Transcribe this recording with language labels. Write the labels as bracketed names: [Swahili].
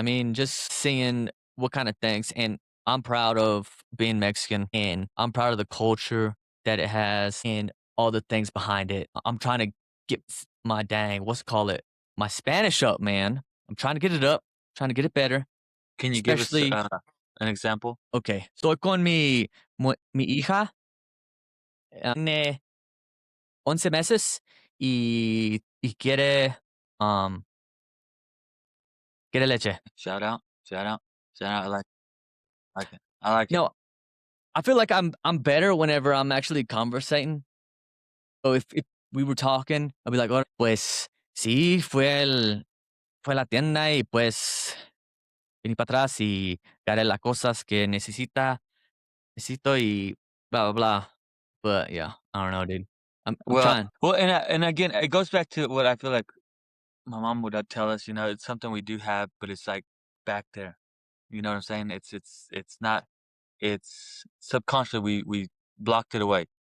[English] I mean, just seeing what kind of things, and I'm proud of being Mexican, and I'm proud of the culture that it has and all the things behind it. I'm trying to get my dang, what's it call it? My Spanish up, man. I'm trying to get it up, trying to get it better. Can you give us Especially, an example? [Spanish] okay, estoy con mi hija, tiene 11 meses y um, quiere leche. [English] Shout out. Shout out. Shout out. I like it. I like it. No, I feel like I'm better whenever I'm actually conversating. So if we were talking, I'd be like, [Spanish] "Oh, pues sí, fue a la tienda y pues venir para atrás y haré las cosas que necesito y blah, blah, blah. [English] But yeah, I don't know, dude. I'm Well, trying. and again, it goes back to what I feel like my mom would tell us. It's something we do have, but it's like back there. You know what I'm saying? It's not. It's subconsciously we blocked it away.